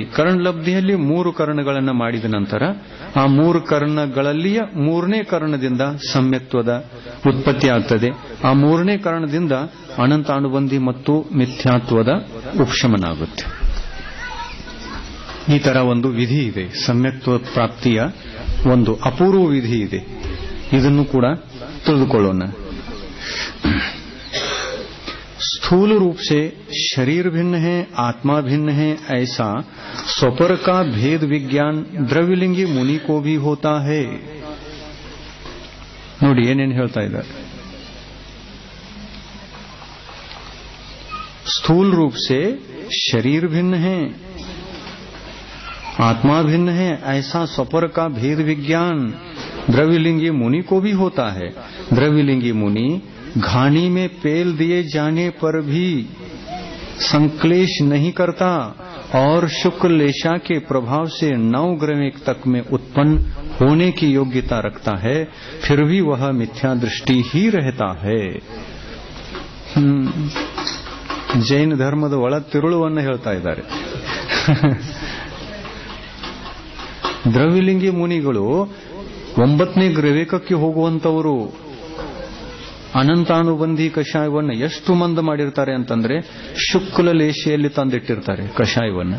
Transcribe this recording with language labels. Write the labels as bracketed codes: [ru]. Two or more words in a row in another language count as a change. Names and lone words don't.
[kn] ಕರಣ ಲಬ್ಧಿಯಲ್ಲಿ 3 ಕರಣಗಳನ್ನು ಮಾಡಿದ ನಂತರ ಆ 3 ಕರಣಗಳಲ್ಲಿಯ 3ನೇ ಕರಣದಿಂದ ಸಮ್ಯಕ್ತ್ವದ ಉತ್ಪತ್ತಿ ಆಗ್ತದೆ. ಆ 3ನೇ ಕರಣದಿಂದ ಅನಂತಾನುಬಂಧಿ ಮತ್ತು ಮಿಥ್ಯಾತ್ವದ ಉಪಶಮನ ಆಗುತ್ತೆ. ಈ ತರ ಒಂದು ವಿಧಿ ಇದೆ. ಸಮ್ಯಕ್ತ್ವ ಪ್ರಾಪ್ತಿಯ ಒಂದು ಅಪೂರ್ವ ವಿಧಿ ಇದೆ. ಇದನ್ನು ಕೂಡ ತಿಳಿದುಕೊಳ್ಳೋಣ. [hi] स्थूल रूप से शरीर भिन्न है, आत्मा भिन्न है, ऐसा स्वपर का भेद विज्ञान द्रव्यलिंगी मुनि को भी होता है. [kn] ನೋಡಿ ಏನೇನು ಹೇಳ್ತಾ ಇದ್ದಾರೆ. [hi] स्थूल रूप से शरीर भिन्न है, आत्मा भिन्न है, ऐसा स्वपर का भेद विज्ञान द्रव्यलिंगी मुनि को भी होता है. द्रव्यलिंगी मुनि घानी में पेल दिए जाने पर भी संक्लेश नहीं करता और शुक्ल लेशा के प्रभाव से 9 ग्रह तक में उत्पन्न होने की योग्यता रखता है, फिर भी वह मिथ्या दृष्टि ही रहता है. [kn] ಜೈನ ಧರ್ಮದ ಒಳ ತಿರುಳುವನ್ನು ಹೇಳ್ತಾ ಇದ್ದಾರೆ. ದ್ರವ್ಯಲಿಂಗಿ ಮುನಿಗಳು 9ನೇ ಗ್ರವೇಕಕ್ಕೆ ಹೋಗುವಂತವರು. ಅನಂತಾನುಬಂಧಿ ಕಷಾಯವನ್ನು ಎಷ್ಟು ಮಂದ ಮಾಡಿರ್ತಾರೆ ಅಂತಂದ್ರೆ ಶುಕ್ಲ ಲೇಷೆಯಲ್ಲಿ ತಂದಿಟ್ಟಿರ್ತಾರೆ ಕಷಾಯವನ್ನು.